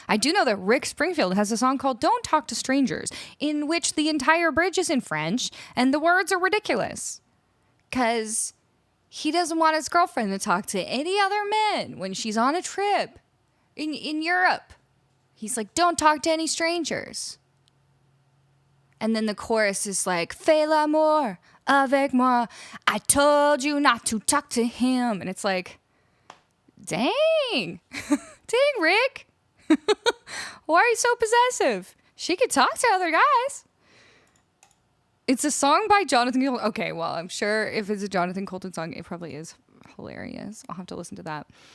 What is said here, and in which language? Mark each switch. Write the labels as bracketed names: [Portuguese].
[English] I do know that Rick Springfield has a song called Don't Talk to Strangers, in which the entire bridge is in French, and the words are ridiculous. Because he doesn't want his girlfriend to talk to any other men when she's on a trip in Europe. He's like, don't talk to any strangers. And then the chorus is like, [French] fais l'amour avec moi. [English] I told you not to talk to him. And it's like, dang. Dang, Rick. Why are you so possessive? She could talk to other guys. It's a song by Jonathan Colton. Okay, well, I'm sure if it's a Jonathan Colton song, it probably is hilarious. I'll have to listen to that.